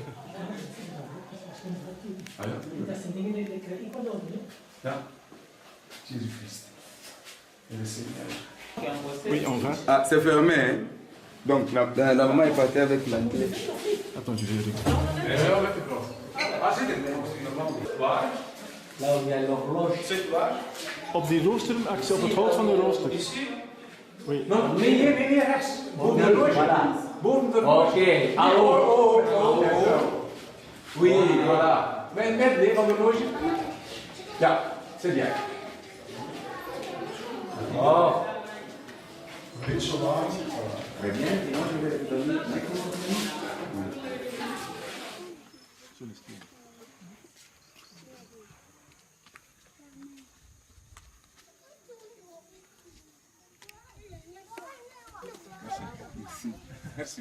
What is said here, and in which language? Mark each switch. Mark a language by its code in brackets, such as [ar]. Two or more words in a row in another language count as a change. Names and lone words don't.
[fr] Là, Jésus-Christ. Et le Seigneur. Oui, on va. Ah, c'est fermé. Hein? Donc la maman est partie avec la clé. Attends, je vais regarder. Là où il y a l'horloge. [nl] Op die rooster, Axel, op het hoofd van de rooster. [fr] Oui. Non, mais reste. [nl] Boven de loge. [fr] Voilà. [nl] Boven de loge. [fr] Ok, alors. Oui, voilà. Mais maintenant, [nl] van de loge. Ja, [fr] c'est bien. Oh. Très bien, et moi je vais donner la Merci.